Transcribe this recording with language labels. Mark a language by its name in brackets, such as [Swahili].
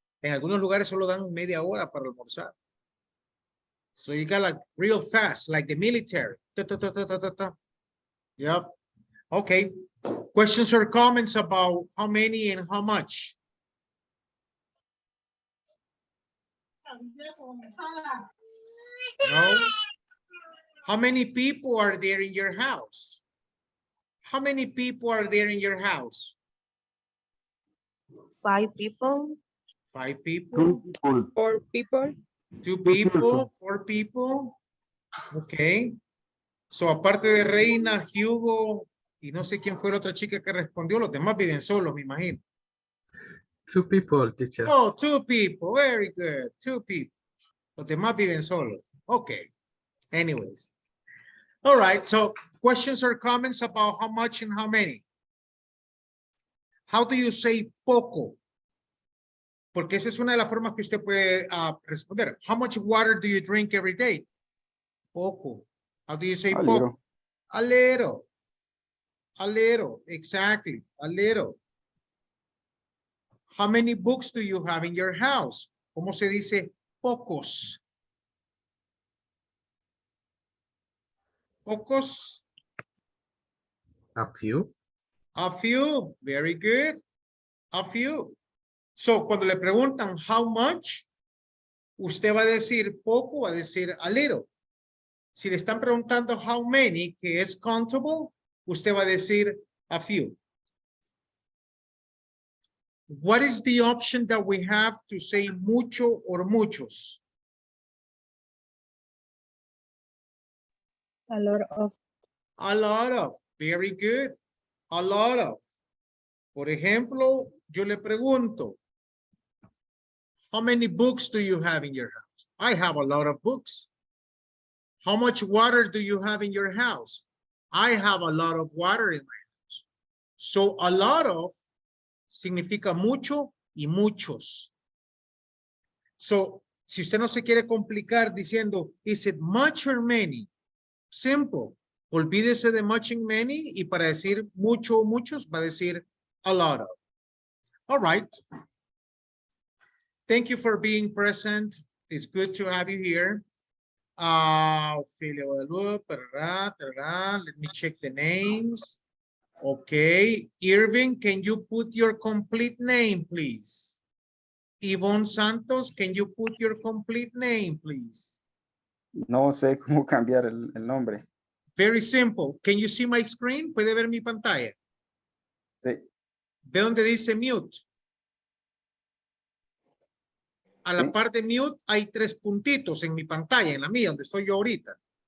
[Spanish] En algunos lugares solo dan media hora para almorzar. [English] So you got like real fast, like the military. Ta, ta, ta, ta, ta, ta, ta. Yep. Okay. Questions or comments about how many and how much? No. How many people are there in your house? How many people are there in your house? 5 people. 5 people. 2 people. 4 people. Two Two people, people. 4 people. Okay. [Spanish] So, aparte de Reina, Hugo, y no sé quién fue la otra chica que respondió, los demás viven solos, me imagino. [English] 2 people, teacher. Oh, 2 people. Very good. 2 people. [Spanish] Los demás viven solos. [English] Okay. Anyways. All right. So, questions or comments about how much and how many? How do you say poco? [Spanish] Porque esa es una de las formas que usted puede responder. [English] How much water do you drink every day? Poco. How do you say A [Spanish] poco? [English] little. A little. A little. Exactly. A little. How many books do you have in your house? [Spanish] ¿Cómo se dice pocos? Pocos. [English] A few. A few. Very good. A few. [Spanish] So, cuando le preguntan how much, usted va a decir poco, va a decir a little. Si le están preguntando how many, que es countable, usted va a decir a few. [English] What is the option that we have to say mucho or muchos? A lot of. A lot of. Very good. A lot of. [Spanish] Por ejemplo, yo le pregunto, [English] how many books do you have in your house? I have a lot of books. How much water do you have in your house? I have a lot of water in my house. [Spanish] So a lot of significa mucho y muchos. So, si usted no se quiere complicar diciendo, [English] is it much or many? Simple. [Spanish] Olvídese de much and many y para decir mucho o muchos va a decir a lot of. [English] All right. Thank you for being present. It's good to have you here. Ophelia Guadalupe, let me check the names. Okay. Irving, can you put your complete name, please? Yvonne Santos, can you put your complete name, please? [Spanish] No sé cómo cambiar el nombre. [English] Very simple. Can you see my screen? [Spanish] ¿Puede ver mi pantalla? Sí. Ve donde dice mute. A la Sí. par de mute hay 3 puntitos en mi pantalla, en la mía, donde estoy yo ahorita.